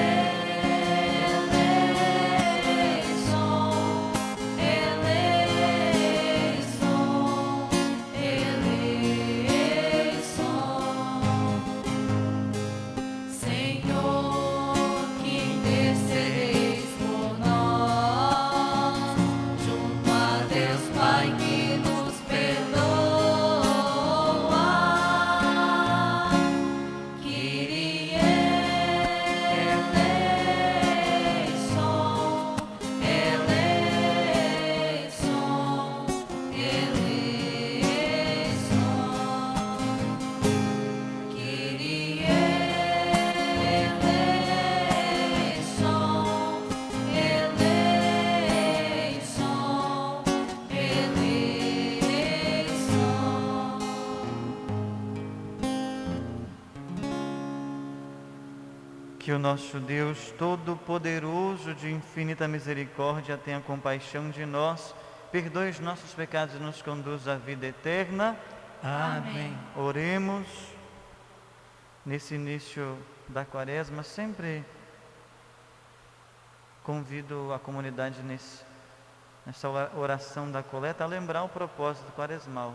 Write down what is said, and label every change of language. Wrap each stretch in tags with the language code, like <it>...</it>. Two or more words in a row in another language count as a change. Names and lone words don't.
<pt>Senhor, que intercedeis por nós, junto a Deus Pai que nos perdoa,</pt> <el>Kyrie eleison, ελέησον, ελέησον, Κύριε ελέησον, ελέησον, ελέησον.</el> <pt>Que o nosso Deus Todo-Poderoso, de infinita misericórdia, tenha compaixão de nós, perdoe os nossos pecados e nos conduza à vida eterna. Amém. Oremos. Nesse início da Quaresma, sempre convido a comunidade nessa oração da coleta a lembrar o propósito quaresmal.</pt>